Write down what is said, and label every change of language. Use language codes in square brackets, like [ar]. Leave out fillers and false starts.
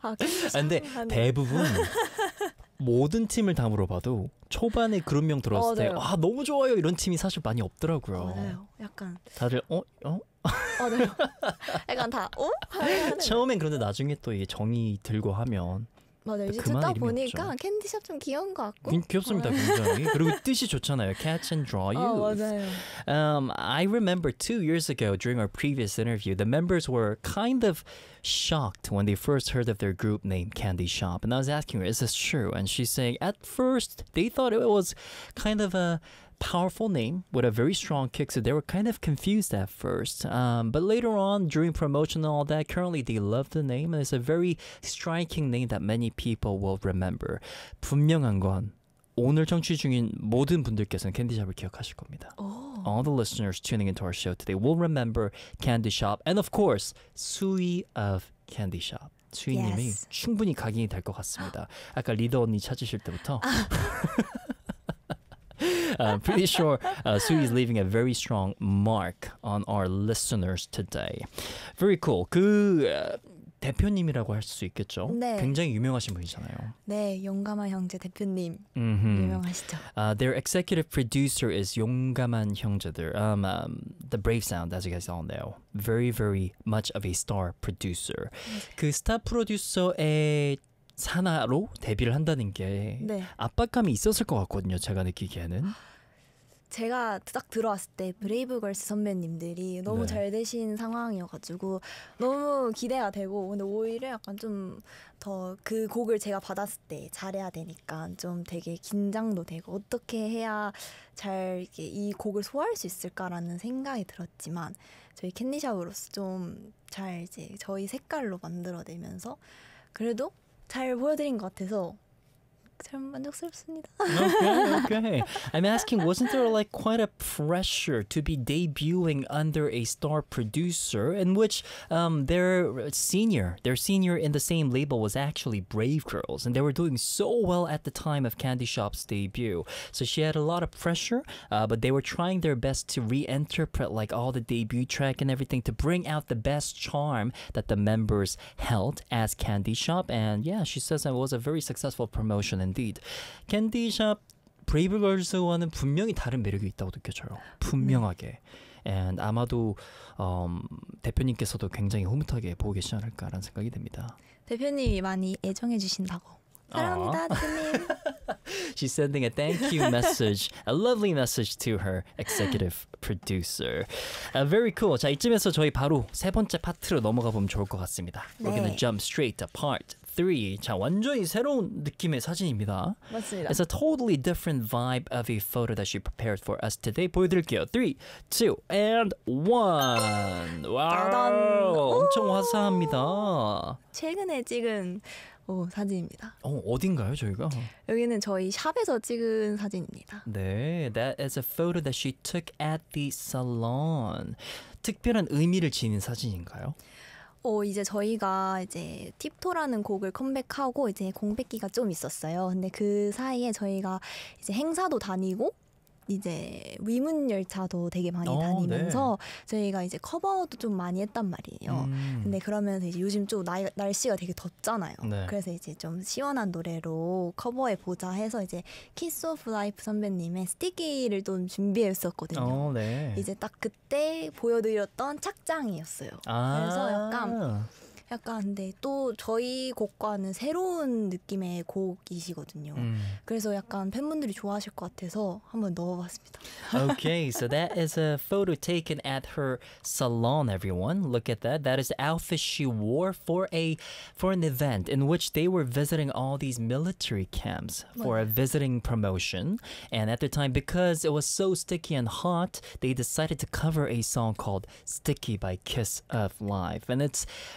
[ko] 아, 근데 대부분 모든 팀을 다 물어봐도 초반에 그런 명 들어왔을 때 아, 너무 좋아요 이런 팀이 사실 많이 없더라고요. 맞아요. 약간 다들 어? 어? 맞아요. 약간 다 어? 처음엔 그런데 나중에 또 이게 정이 들고 하면 맞아요. 이제 듣다 보니까 캔디샵 좀 귀여운 것 같고 귀엽습니다. 굉장히. 그리고 뜻이 좋잖아요. Catch and draw you. 어, 맞아요. [en] I remember 2 years ago during our previous interview, the members were kind of shocked when they first heard of their group name Candy Shop. And I was asking her, is this true? And she's saying, at first, they thought it was kind of a powerful name with a very strong kick, so they were kind of confused at first. But later on, during promotion and all that, currently they love the name, and it's a very striking name that many people will remember. [ko] 분명한 건 오늘 청취 중인 모든 분들께서는 캔디샵을 기억하실 겁니다. [en] Oh. All the listeners tuning into our show today will remember Candy Shop, and of course, Sui of Candy Shop. [ko] 수희님이 [en] yes. [ko] 충분히 각인이 될 것 같습니다. 아까 리더 언니 찾으실 때부터. [en] I'm pretty sure Sui is leaving a very strong mark on our listeners today. Very cool. [ko] 그 대표님이라고 할 수 있겠죠? 네. 굉장히 유명하신 분이잖아요. 네, 용감한 형제 대표님. Mm-hmm. 유명하시죠. [en] Their executive producer is 용감한 형제들. The Brave Sound, as you guys all know. Very, very much of a star producer. [ko] 그 스타 프로듀서의 산하로 데뷔를 한다는 게 네. 압박감이 있었을 것 같거든요. 제가 느끼기에는 제가 딱 들어왔을 때 브레이브걸스 선배님들이 너무 네. 잘 되신 상황이어가지고 너무 기대가 되고 근데 오히려 약간 좀 더 그 곡을 제가 받았을 때 잘해야 되니까 좀 되게 긴장도 되고 어떻게 해야 잘 이렇게 이 곡을 소화할 수 있을까라는 생각이 들었지만 저희 캔디샵으로서 좀 잘 이제 저희 색깔로 만들어내면서 그래도 잘 보여드린 것 같아서 참 만족스럽습니다. [en] Okay, okay. I'm asking, wasn't there like quite a pressure to be debuting under a star producer in which their senior in the same label was actually Brave Girls and they were doing so well at the time of Candy Shop's debut. So she had a lot of pressure, but they were trying their best to reinterpret like all the debut track and everything to bring out the best charm that the members held as Candy Shop. And yeah, she says it was a very successful promotion Indeed. Candy Shop, [ko] Brave Girls와는 분명히 다른 매력이 있다고 느껴져요. 분명하게. [en] And [ko] 아마도 대표님께서도 굉장히 흐뭇하게 보고 계시지 않을까라는 생각이 듭니다. 대표님이 많이 애정해 주신다고. 사랑합니다, 대표님. [en] She's sending a thank you message, a lovely message to her executive producer. Very cool. [ko] 자, 이쯤에서 저희 바로 세 번째 파트로 넘어가 보면 좋을 것 같습니다. 네. [en] We're gonna jump straight to part. 3. [ko] 자, 완전히 새로운 느낌의 사진입니다. 맞습니다. [en] It's a totally different vibe of a photo that she prepared for us today. [ko] 보여드릴게요. [en] 3, 2, and 1. [ko] 와우! 엄청 화사합니다. 최근에 찍은 사진입니다. 어딘가요, 저희가? 여기는 저희 샵에서 찍은 사진입니다. [en] 네, that is a photo that she took at the salon. [ko] 특별한 의미를 지닌 사진인가요? 이제 저희가 이제 팁토라는 곡을 컴백하고 이제 공백기가 좀 있었어요. 근데 그 사이에 저희가 이제 행사도 다니고 이제 위문 열차도 되게 많이 다니면서 네. 저희가 이제 커버도 좀 많이 했단 말이에요. 근데 그러면서 이제 요즘 좀 날씨가 되게 덥잖아요. 네. 그래서 이제 좀 시원한 노래로 커버해 보자 해서 이제 키스 오브 라이프 선배님의 스티키를 좀 준비했었거든요. 네. 이제 딱 그때 보여드렸던 착장이었어요. 그래서 약간 근데 또 저희 곡과는 새로운 느낌의 곡이시거든요. 그래서 약간 팬분들이 좋아하실 것 같아서 한번 넣어봤습니다. [en] Okay, so that is a photo taken at her salon, everyone. Look at that. That is the outfit she wore for an event in which they were visiting all these military camps for a visiting promotion. And at the time, because it was so sticky and hot, they decided to cover a song called Sticky by Kiss of Life. And it's